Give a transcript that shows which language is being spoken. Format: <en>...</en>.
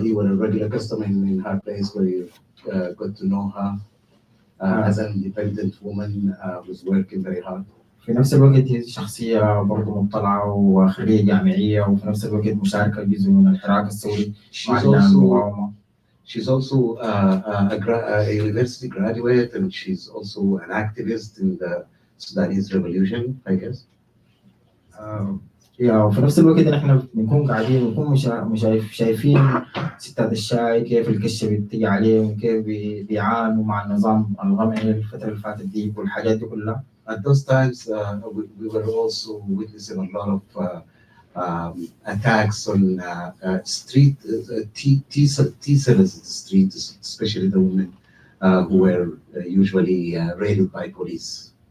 <en>You were a regular customer in her place where you got to know her as an independent woman who's working very hard.</en> <ar>في نفس الوقت هي شخصية برضه مطلعة وخريجة جامعية، وفي نفس الوقت مشاركة جزء من الحراك الثوري مع المقاومة.</ar> <en>She's also a university graduate, and she's also an activist in the Sudanese revolution, I guess.</en> <ar>وفي نفس الوقت نحن بنكون قاعدين بنكون شايفين ستات الشاي كيف الكشة بتيجي عليهم، كيف بيعانوا مع النظام الغمعي الفترة اللي فاتت دي والحاجات دي كلها.</ar> <en>At those times, we were also witnessing a lot of attacks on street tea sellers in the street, especially the women who were usually raided by police.</en>